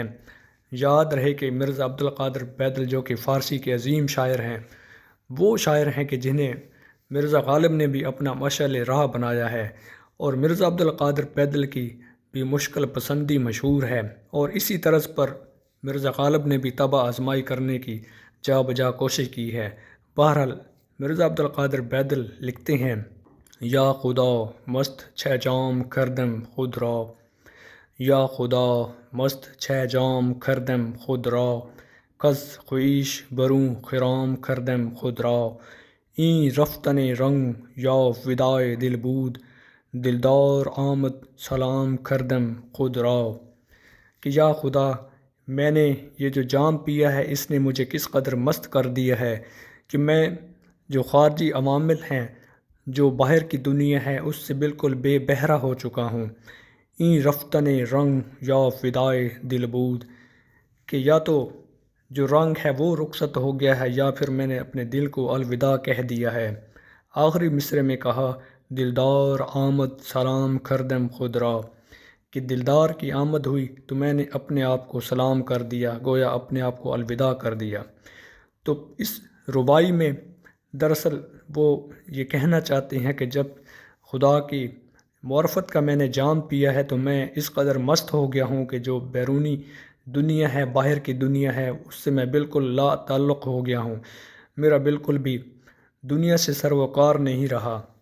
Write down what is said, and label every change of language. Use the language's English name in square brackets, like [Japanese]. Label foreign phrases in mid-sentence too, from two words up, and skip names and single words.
[Urdu] یاد رہے کہ مرزا عبد القادر بیدل جو کہ فارسی کے عظیم شاعر ہیں، وہ شاعر ہیں کہ جنہیں مرزا غالب نے بھی اپنا مشعل راہ بنایا ہے، اور مرزا عبد القادر بیدل کی بھی مشکل پسندی مشہور ہے، اور اسی طرز پر مرزا غالب نے بھی طبع آزمائی کرنے کی جا بجا کوشش کی ہے۔ بہرحال مرزا عبد القادر بیدل لکھتے ہیں [Persian] یا خدا مست چھ جام کردم خود را، یا خدا مست چھ جام کردم خود را، کز خویش بروں خرام کردم خود را، این رفتن رنگ یا وداع دل بود، دلدار آمد سلام کردم خود را، [Urdu] کہ یا خدا میں نے یہ جو جام پیا ہے اس نے مجھے کس قدر مست کر دیا ہے کہ میں جو خارجی عوامل ہیں، جو باہر کی دنیا ہے، اس سے بالکل بے بہرہ ہو چکا ہوں۔ [Persian] این رفتن رنگ یا فدائے دل بود، [Urdu] کہ یا تو جو رنگ ہے وہ رخصت ہو گیا ہے یا پھر میں نے اپنے دل کو الوداع کہہ دیا ہے۔ آخری مصرعے میں کہا [Persian] دلدار آمد سلام کردم خود را، [Urdu] کہ دلدار کی آمد ہوئی تو میں نے اپنے آپ کو سلام کر دیا، گویا اپنے آپ کو الوداع کر دیا۔ تو اس رباعی میں دراصل وہ یہ کہنا چاہتے ہیں کہ جب خدا کی معرفت کا میں نے جام پیا ہے تو میں اس قدر مست ہو گیا ہوں کہ جو بیرونی دنیا ہے، باہر کی دنیا ہے، اس سے میں بالکل لا تعلق ہو گیا ہوں، میرا بالکل بھی دنیا سے سروکار نہیں رہا۔